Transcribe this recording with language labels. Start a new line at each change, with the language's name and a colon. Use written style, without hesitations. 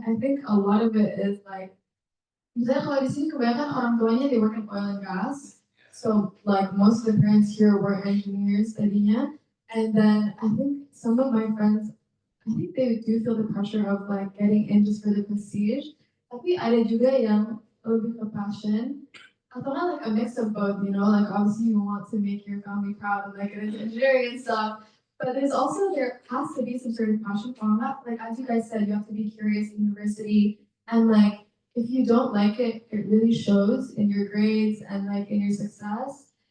English: I think a lot of it is like,
Indonesian: misalnya kalau di sini kebanyakan orang tuanya
English: they work in oil and gas, So like most of the parents here were engineers studying, and then I think some of my friends, I think they do feel the pressure of like getting in just for the prestige.
Indonesian: Tapi ada juga yang lebih ke passion. Atau
English: not like a mix of both, you know, like obviously you want to make your family proud and like get into engineering and stuff. But there's also, there has to be some sort of passion for that. Like as you guys said, you have to be curious in university, and like if you don't like it, it really shows in your grades and like in your success.